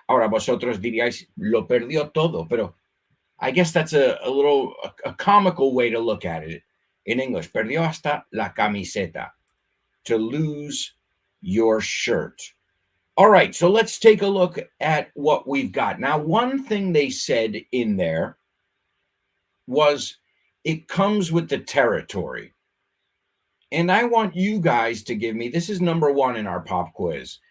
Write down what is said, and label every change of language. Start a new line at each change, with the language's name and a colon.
Spanish: Ahora vosotros diríais, lo perdió todo. Pero
English: I guess that's a comical way to look at it in English.
Spanish: Perdió hasta la camiseta.
English: To lose your shirt. All right, so let's take a look at what we've got. Now, one thing they said in there was it comes with the territory. And I want you guys to give me, this is number one in our pop quiz.